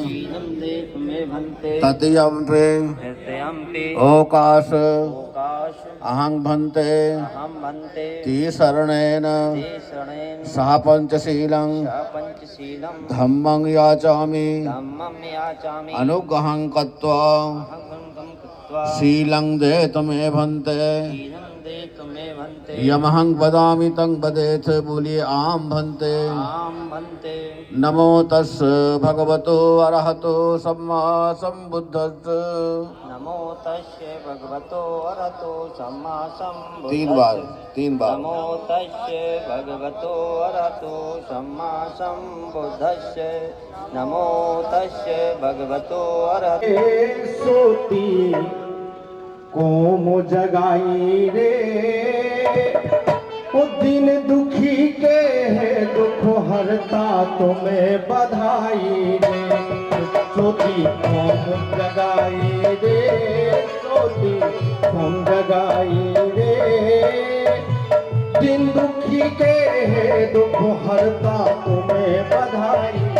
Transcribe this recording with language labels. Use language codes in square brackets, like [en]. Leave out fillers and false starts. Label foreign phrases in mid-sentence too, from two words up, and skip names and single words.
[pi] तृतीयंपि ओकाश अहं भन्ते शरणेन सह पंचशीलं धम्मं याचामि अनुग्रहं कृत्वा शीलं देत मे भन्ते। यमहं वदामि तं वदेथ बोलिए आम भन्ते। नमो तस् भगवतो अरहतो सम्मा सम्बुद्धस्स। नमो तस्य भगवतो अरहतो सम्मा सम्बुद्धस्स। [hi] तीन बार [pi] नमो तस्य भगवतो अरहतो सम्मा सम्बुद्धस्स। नमो तस्य भगवतो अरहतो। [hi] सोती कोम जगाई रे ओ दिन दुखी के है दुख हरता तुम्हें बधाई रे। सोती कोम जगाई रे सोती कोम जगाई रे दिन दुखी के है दुख हरता तुम्हें बधाई।